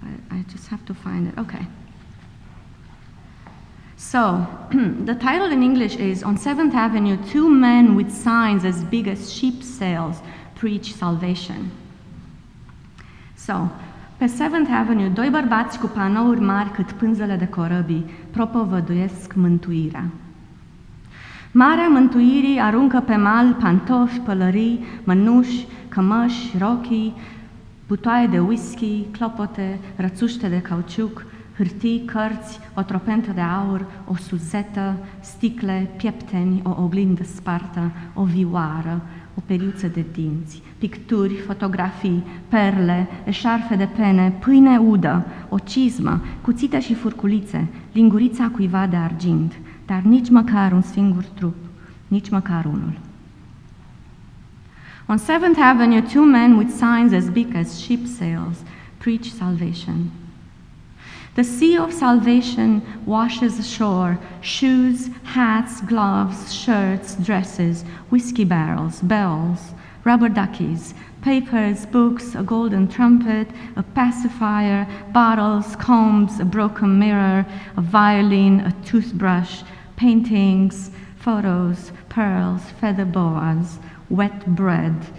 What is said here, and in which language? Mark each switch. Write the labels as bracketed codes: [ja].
[en] I just have to find it. Okay. So, the title in English is On 7th Avenue, two men with signs as big as sheep sails preach salvation. [ro] So, pe 7th Avenue, doi bărbați cu panouri mari cât pânzele de corăbii propovăduiesc mântuirea. Marea Mântuirii aruncă pe mal pantofi, pălării, mănuși, cămăși, rochii, butoaie de whisky, clopote, rățuște de cauciuc, hârtii, cărți, o tropentă de aur, o suzetă, sticle, piepteni, o oglindă spartă, o vioară, o periuță de dinți, picturi, fotografii, perle, eșarfe de pene, pâine udă, o cizmă, cuțite și furculițe, lingurița cuiva de argint, dar nici măcar un singur trup, nici măcar unul. [en] On 7th Avenue, two men with signs as big as ship sails preach salvation. The sea of salvation washes ashore shoes, hats, gloves, shirts, dresses, whiskey barrels, bells, rubber duckies, papers, books, a golden trumpet, a pacifier, bottles, combs, a broken mirror, a violin, a toothbrush, paintings, photos, pearls, feather boas, wet bread,